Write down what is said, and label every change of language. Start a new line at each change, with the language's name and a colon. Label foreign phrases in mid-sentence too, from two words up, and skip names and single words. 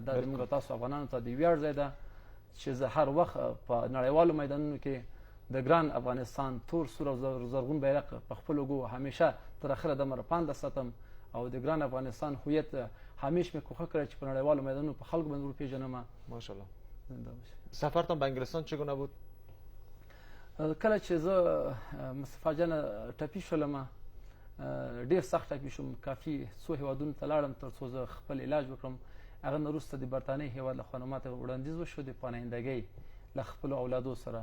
Pashto: دا زموږ تاسو افغانانو ته د ویاړ ځای ده چې زه هر وخت په نړیوالو میدانونو کې د ګران افغانستان تور سور او زرغون بیرغ په خپلو اوږو همیشه تر اخره دمه راپانده ساتم او د ګران افغانستان هویت همیش مې کوښښ کړی چې په نړیوالو میدانونو په خلکو باندې وپېژنم. ماشاءالله.
Persian: سفرتان به انگلستان چگونه بود؟
Pashto: کله چې زه مصطفی جان ټپي شولم، ډېر سخت ټپي شوم، کافي څو هیوادونو ته لاړم تر څو زه خپل علاج وکړم. هغه نه وروسته د برټانیې هیواد لخوا ماته وړاندیز وشو د پناهندګۍ له خپلو اولادو سره.